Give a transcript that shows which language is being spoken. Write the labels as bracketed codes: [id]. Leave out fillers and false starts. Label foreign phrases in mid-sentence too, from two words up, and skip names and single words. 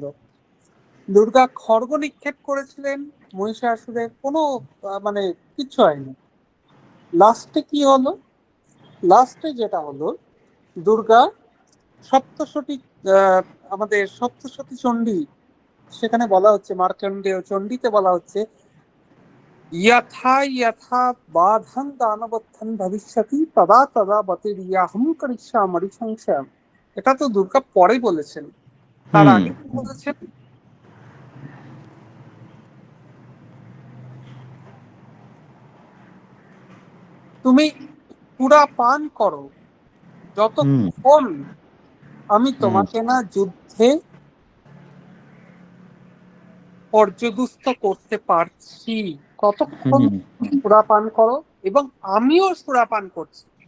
[bn] দুর্গা খড়গ নিক্ষেপ করেছিলেন, মহিষাসুরের কোনো মানে কিচ্ছু হয়নি। লাস্টে কি হলো? লাস্টে যেটা হলো, দুর্গা সপ্তশতী, আমাদের সপ্তশতী চণ্ডী, সেখানে বলা হচ্ছে মার্কণ্ডেয় চণ্ডীতে বলা হচ্ছে [sa] यथा यथा बाधं दानवत्थं भविष्यति तदा तदा बतिर्याहं करिष्यामि संशयम्। [bn] এটা তো দুর্গা পরে বলেছেন, তার আগে কি বলেছেন? তুমি পুরা পান করো, যতক্ষণ আমি তোমাকে না যুদ্ধে পর্যদুস্ত করতে পারছি কতক্ষণ সুরাপান করো, এবং আমিও সুরাপান করছি।